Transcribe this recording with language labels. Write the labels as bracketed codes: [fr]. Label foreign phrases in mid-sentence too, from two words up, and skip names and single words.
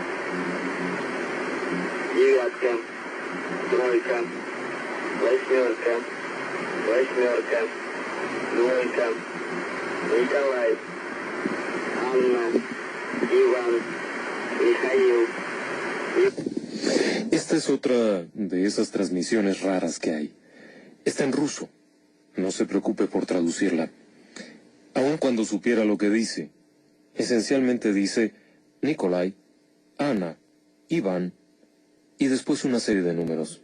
[ru] девятка, тройка, восьмерка, восьмерка, двойка, Николай, Анна, Иван, Михаил. [es] Esta es otra de esas transmisiones raras que hay. Está en ruso. No se preocupe por traducirla. Aun cuando supiera lo que dice, esencialmente dice Nikolai, Ana, Iván, y después una serie de números.